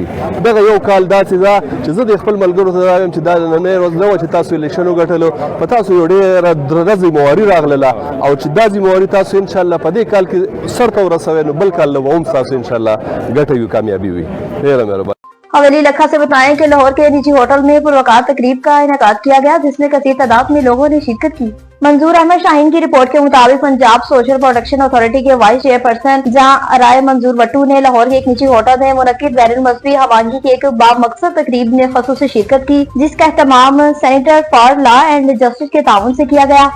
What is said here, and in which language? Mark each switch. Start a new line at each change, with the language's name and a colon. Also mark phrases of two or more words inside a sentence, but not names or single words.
Pashto: دغه یو کال داسې ده چې زه د خپل ملګرو ته وایم چې دا نننۍ ورځ نه وه چې تاسو الیکشن وګټلو په تاسو یو ډېره درنه ذمواري راغلله او چې دا ذمواري تاسو انشاءالله په دې کال کې سرته ورسوئ نو بل کال به هم تاسو انشاءالله ګټه وي کامیابي وي. ډېره مهرباني.
Urdu: حویلی لکھا سے بتائیں کہ لاہور کے نجی ہوٹل میں پروقار تقریب کا انعقاد کیا گیا جس میں کثیر تعداد میں لوگوں نے شرکت کی. منظور احمد شاہین کی رپورٹ کے مطابق پنجاب سوشل پروٹیکشن اتھارٹی کے وائس چیئر پرسن جہاں رائے منظور وٹو نے لاہور کے ایک نجی ہوٹل میں منعقد بین المذہبی ہوانگی کی ایک بامقصد تقریب میں خصوصی شرکت کی جس کا اہتمام سینیٹر فار لا اینڈ جسٹس کے تعاون سے کیا گیا.